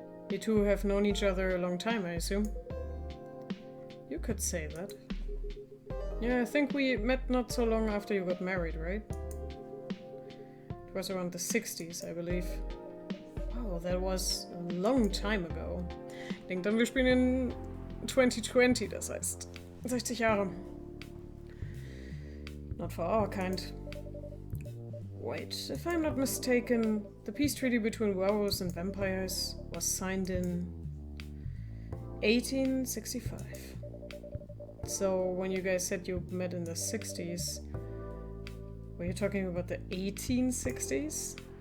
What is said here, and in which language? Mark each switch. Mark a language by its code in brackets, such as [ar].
[en] You two have known each other a long time, I assume? You could say that. Yeah, I think we met not so long after you got married, right? It was around the 60s, I believe. Wow, that was a long time ago. [de] Ich denke dann, wir spielen in 2020, das heißt 60 Jahre. [en] Not for our kind. Wait, if I'm not mistaken, the peace treaty between werewolves and vampires was signed in 1865. So when you guys said you met in the 60s, were you talking about the 1860s?